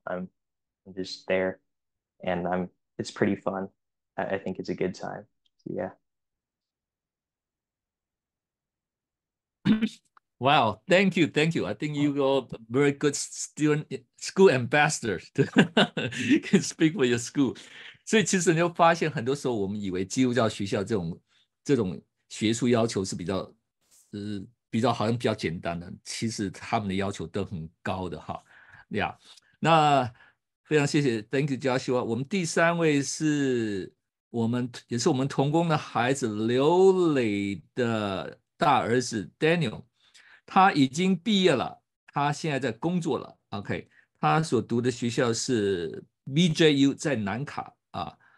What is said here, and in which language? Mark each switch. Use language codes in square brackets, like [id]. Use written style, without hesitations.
[en] I'm just there, and it's pretty fun. I think it's a good time. So, yeah. Wow, thank you, thank you. I think you are very good student, school ambassador to can speak for your school. [zh] 所以其实你会发现，很多时候我们以为基督教学校这种学术要求是比较好像比较简单的，其实他们的要求都很高的哈。呀，那非常谢谢， [en] Thank you [zh] Joshua。我们第三位是也是我们同工的孩子刘磊的大儿子 Daniel。他已经毕业了，他现在在工作了。OK，他所读的学校是 BJU 在南卡啊。